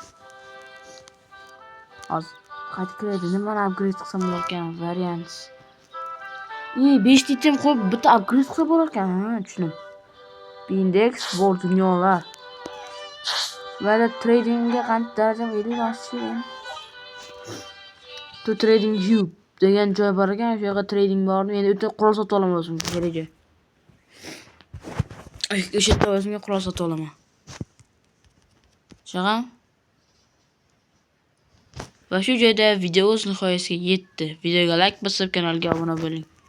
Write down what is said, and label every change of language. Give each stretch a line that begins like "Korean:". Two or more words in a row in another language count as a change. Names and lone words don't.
Uzbek: Hozir qaytib keladi. Nima upgrade qilsam bo'lar ekan? Variants. 5 item qo'yib bitta upgrade qilsa bo'lar ekan, ha, tushundim. Index bor dunyolar. Mana tradingga qancha darajam 50 oshgan. To
English: trading hub
Uzbek: degan joy bor ekan, o'sha yerga trading borni. Endi o'ta qurol sotib olaman o'zimga kerak. O'sha yerda o'zimga qurol sotib olaman. Shag'am. Va shu joyda video o'z nihoyasiga yetdi. Videoga like bosib, kanalga obuna bo'ling.